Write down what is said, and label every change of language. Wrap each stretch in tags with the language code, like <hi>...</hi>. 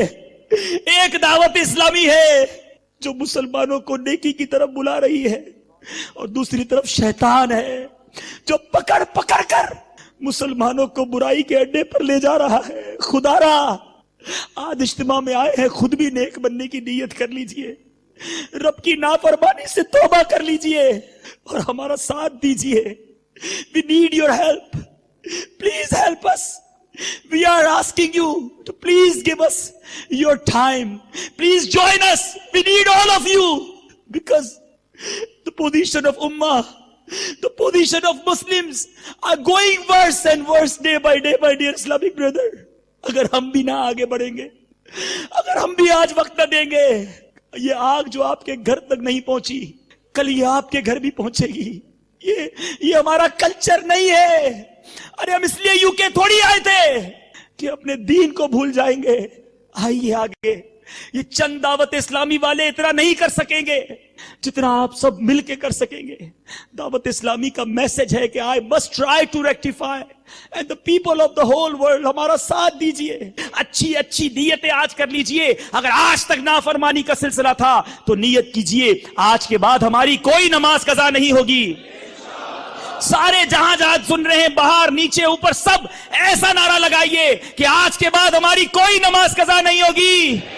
<ur>ایک دعوت اسلامی ہے جو مسلمانوں کو نیکی کی طرف بلا رہی ہے, اور دوسری طرف شیطان ہے جو پکڑ کر مسلمانوں کو برائی کے اڈے پر لے جا رہا ہے. خدا را آج اجتماع میں آئے ہیں, خود بھی نیک بننے کی نیت کر لیجئے, رب کی نافرمانی سے توبہ کر لیجئے اور ہمارا ساتھ دیجئے.</ur> <en>We need your help. Please help us. We are asking you to please give us your time. Please join us. We need all of you, because the position of Ummah, the position of Muslims are going worse and worse day by day, my dear Islamic brother.</en> <ur>اگر ہم بھی نہ آگے بڑھیں گے, اگر ہم بھی آج وقت نہ دیں گے, یہ آگ جو آپ کے گھر تک نہیں پہنچی, کل یہ آپ کے گھر بھی پہنچے گی. یہ ہمارا کلچر نہیں ہے. ارے ہم اس لیے یوکے تھوڑی آئے تھے کہ اپنے دین کو بھول جائیں گے. آئیے آگے. یہ چند دعوت اسلامی والے اتنا نہیں کر سکیں گے جتنا آپ سب مل کے کر سکیں گے. دعوت اسلامی کا میسج ہے کہ</ur> <en>I must try to rectify and the people of the whole world</en> <ur>ہمارا ساتھ دیجئے. اچھی نیتیں آج کر لیجئے. اگر آج تک نافرمانی کا سلسلہ تھا تو نیت کیجئے آج کے بعد ہماری کوئی نماز قضا نہیں ہوگی. سارے جہاں سن رہے ہیں باہر نیچے اوپر سب ایسا نعرہ لگائیے کہ آج کے بعد ہماری کوئی نماز قضا نہیں ہوگی.</ur>